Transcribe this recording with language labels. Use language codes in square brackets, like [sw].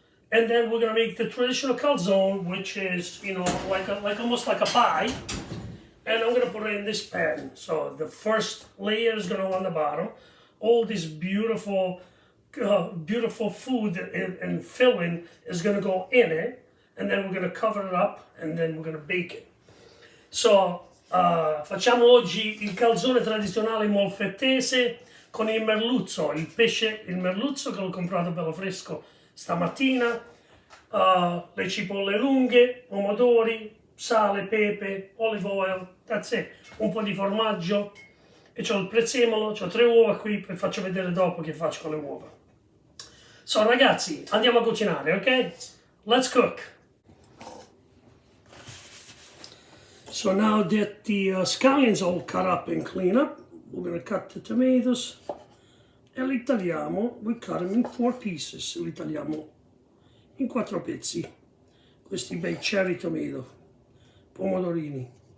[en] And then we're gonna make the traditional calzone, which is, like almost like a pie. And I'm gonna put it in this pan. So the first layer is gonna go on the bottom. All this beautiful food and filling is gonna go in it. And then we're gonna cover it up and then we're gonna bake it. [it] So facciamo oggi il calzone tradizionale molfettese con il merluzzo, il pesce, il merluzzo che l'ho comprato bello fresco stamattina, le cipolle lunghe, pomodori, sale, pepe, [en] olive oil, that's it. [it] Un po' di formaggio e c'ho il prezzemolo, c'ho 3 uova qui, poi faccio vedere dopo che faccio con le uova. So ragazzi, andiamo a cucinare, ok? [en] Let's cook. So now that the scallions all cut up and clean up, we're going to cut the tomatoes e li tagliamo. We cut them in 4 pieces. [it] Li tagliamo in 4 pezzi. Questi bei cherry tomato, pomodorini.